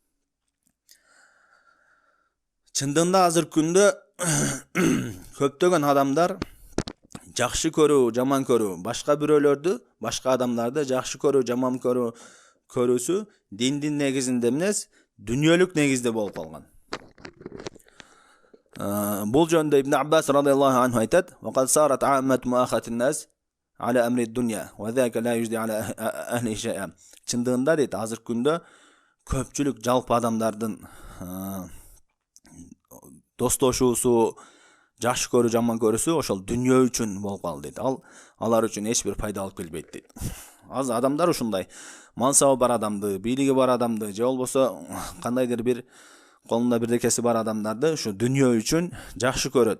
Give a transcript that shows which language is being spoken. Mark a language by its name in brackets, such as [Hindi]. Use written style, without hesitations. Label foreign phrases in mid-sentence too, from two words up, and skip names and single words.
[Kyrgyz] Чындыгында азыркы күндө көптөгөн адамдар жакшы көрүү, жаман көрүү, башка бирөөлөрдү, башка адамдарды жакшы көрүү, жаман көрүүсү диндин негизинде эмес, дүнүйөлүк негизде болуп калган. Бул жөнүндө Ибн Аббас радияллаху анху айтат: [Arabic] "وقد صارت عامة مؤاخاة الناس على أمر الدنيا وذلك لا يجدي على أهله شيئا." [Kyrgyz] Чындыгында дейт, азыркы күндө көпчүлүк жалпы адамдардын достошуусу, жакшы көрүү, жаман көрүүсү ошол дүнүйө үчүн болуп калды дейт. Алар үчүн эч бир пайда алып келбейт дейт. Аз адамдар ушундай мансабы бар адамды, бийлиги бар адамды, же болбосо кандайдыр бир колунда бирдекеси бар адамдарды ушу дүнүйө үчүн жакшы көрөт.